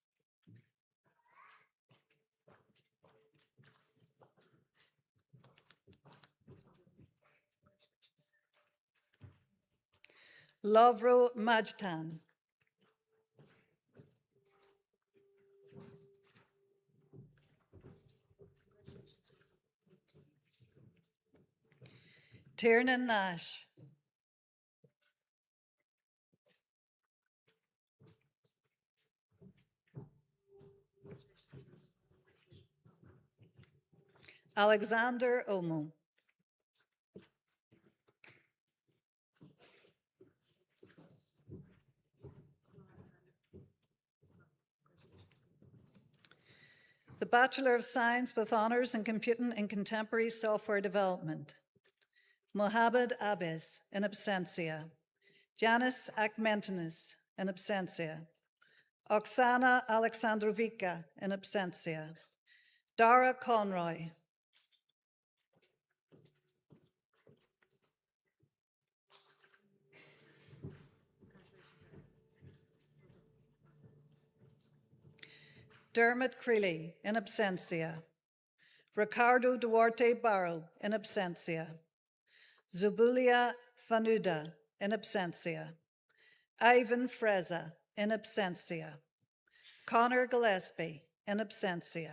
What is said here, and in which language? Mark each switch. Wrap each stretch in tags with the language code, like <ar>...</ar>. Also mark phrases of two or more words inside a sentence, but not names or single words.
<en>Lovro Majtan. Tiernan Nash. Alexander Omo. The Bachelor of Science with Honours in Computing and Contemporary Software Development. Mohamed Abes,</en> <la>in absentia.</la> <en>Janis Akmentinis,</en> <la>in absentia.</la> <en>Oksana Alexandrovica,</en> <la>in absentia.</la> <en>Dara Conroy. Dermot Creeley,</en> <la>in absentia.</la> <en>Ricardo Duarte Barrow,</en> <la>in absentia.</la> <en>Zubulia Fanuda,</en> <la>in absentia.</la> <en>Ivan Freza,</en> <la>in absentia.</la> <en>Connor Gillespie,</en> <la>in absentia.</la>